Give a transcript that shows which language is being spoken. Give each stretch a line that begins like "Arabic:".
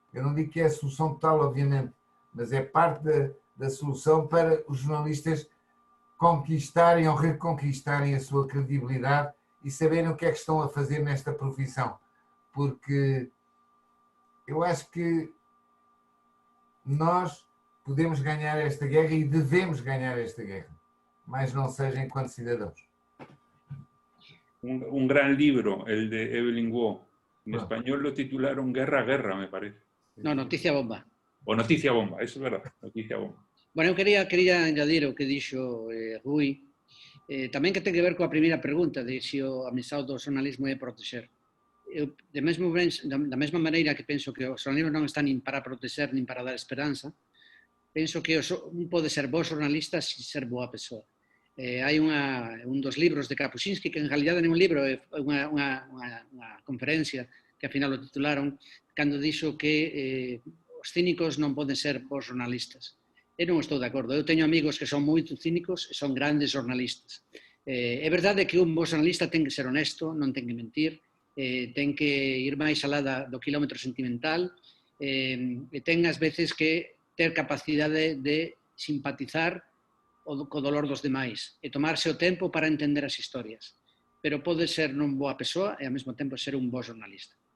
Portuguese: Eu não digo que é a solução total, obviamente, mas é parte da solução para os jornalistas conquistarem ou reconquistarem a sua credibilidade e saberem o que é que estão a fazer nesta profissão. Porque eu acho que nós podemos ganhar esta guerra e devemos ganhar esta guerra, mas não seja enquanto cidadãos.
Spanish: Un gran libro, el de Evelyn Waugh. En español lo titularon Guerra, Guerra, me parece. No, Noticia Bomba. O Noticia Bomba, eso es verdad, Noticia Bomba.
Galician: Bueno, eu quería añadir o que dixo Rui, tamén que ten que ver coa primeira pregunta de se a misión do xornalismo é protexer. Eu, da mesma maneira que penso que o xornalismo non está nin para protexer nin para dar esperanza, penso que un pode ser bo xornalista sin ser boa persoa. Hai un dos libros de Kapuscinski, que en realidad non é un libro, é unha conferencia que ao final o titularon, cando dixo que os cínicos non poden ser bons jornalistas. Eu non estou de acordo. Eu teño amigos que son moito cínicos e son grandes jornalistas. É verdade que un bo jornalista ten que ser honesto, non ten que mentir, ten que ir máis alá do quilómetro sentimental, e ten ás veces que ter capacidade de simpatizar co dolor dos demais e tomarse o tempo para entender as historias. Pero pode ser non boa persoa e ao mesmo tempo ser un bo jornalista.